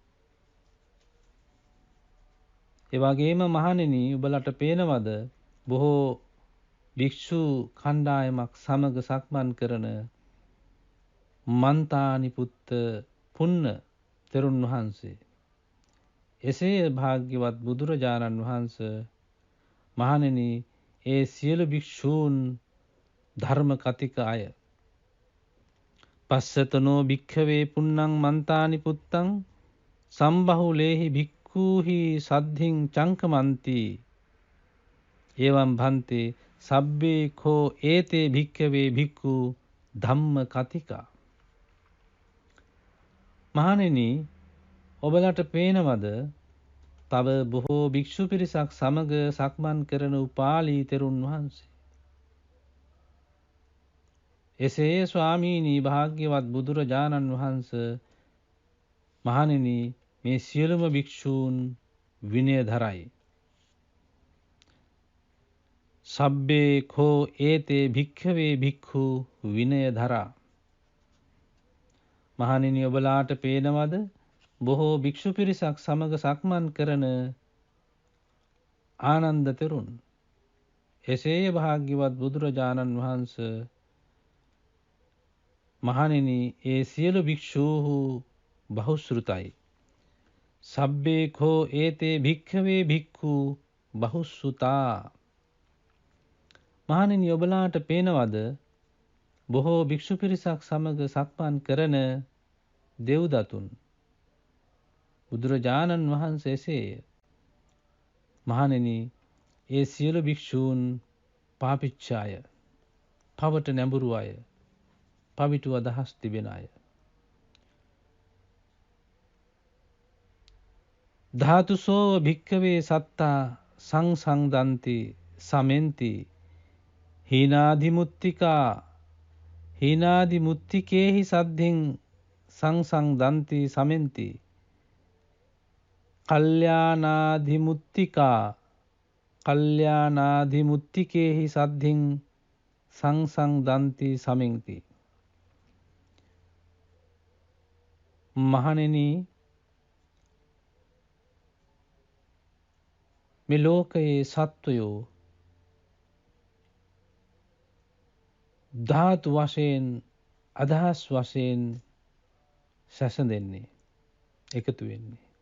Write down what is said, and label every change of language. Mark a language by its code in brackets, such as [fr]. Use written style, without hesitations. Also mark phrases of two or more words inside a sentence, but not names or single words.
[si] ඒ වගේම මහණෙනි ඔබලට පේනවද බොහෝ භික්ෂු කණ්ඩායමක් සමග සක්මන් කරන මන්තානිපුත්ත පුන්න තෙරුන් වහන්සේ. එසේ භාග්‍යවත් බුදුරජාණන් වහන්සේ මහණෙනි ඒ සියලු භික්ෂූන් ධර්ම කතික අය. [pi] පස්සතනෝ භික්ඛවේ පුන්නං මන්තානිපුත්තං සම්බහුලේහි භික්ඛූහි සද්ධින් චංකමන්ති එවං භන්තේ සබ්බේ කෝ ඒතේ භික්ඛවේ භික්ඛු ධම්ම කතිකා. [si] මහණෙනි ඔබලට පේනවද තව බොහෝ භික්ෂු පිරිසක් සමග සක්මන් කරන උපාලී තෙරුන් වහන්සේ. එසේ ස්වාමීනි භාග්‍යවත් බුදුරජාණන් වහන්සේ මහණෙනි මේ සියලුම භික්ෂූන් විනය ධරයි. [pi] සබ්බේ කෝ ඒතේ භික්ඛවේ භික්ඛු විනය ධරා. [si] මහණෙනි ඔබලාට පේනවද බොහෝ භික්ෂු පිරිසක් සමග සක්මන් කරන ආනන්ද තෙරුන්. එසේ භාග්‍යවත් බුදුරජාණන් වහන්සේ මහණෙනි ඒ සියලු භික්ෂූහු බහුශ්‍රුතයි. [pi] සබ්බේ කෝ ඒතේ භික්ඛවේ භික්ඛු බහුසුතා. [si] මහණෙනි ඔබලාට පේනවද බොහෝ භික්ෂු පිරිසක් සමග සක්මන් කරන දෙව්දතුන්. බුදුරජාණන් වහන්සේසේ මහණෙනි ඒ සියලු භික්ෂූන් පාපිච්චාය, පවට නැඹුරු අය, පවිටු අදහස් තිබෙන අය. [pi] ධාතුසෝ භික්ඛවේ සත්තා සංසංදන්ති සමෙන්ති හීනාදිමුත්තිකා හීනාදිමුත්තිකේහි සද්ධින් සංසංදන්ති සමෙන්ති කල්යානාදිමුත්තිකා කල්යානාදිමුත්තිකේහි සද්ධින් සංසංදන්ති සමෙන්ති. [si] මහණෙනි මේ ලෝකයේ සත්වයෝ ධාතු වශයෙන් අදහස් වශයෙන් සැසඳෙන්නේ එකතු වෙන්නේ.